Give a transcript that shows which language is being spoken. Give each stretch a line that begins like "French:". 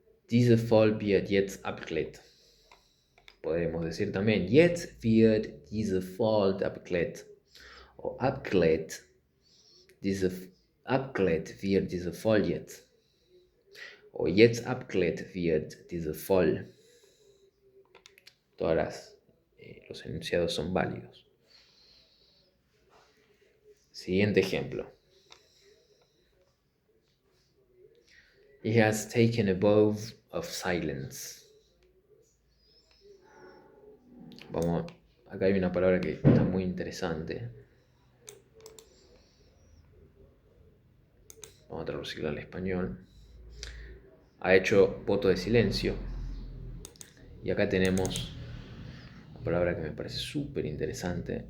German: Diese Fall wird jetzt abgelegt.
Spanish: Podemos decir también,
German: jetzt wird diese Fall abgelegt. O abgelegt wird diese Fall jetzt. O jetzt abgelegt wird diese Fall.
Spanish: Todas los enunciados son válidos. Siguiente ejemplo.
English: He has taken a vow of silence.
Spanish: Acá hay una palabra que está muy interesante. Vamos a traducirla al español. Ha hecho voto de silencio. Y acá tenemos una palabra que me parece súper interesante.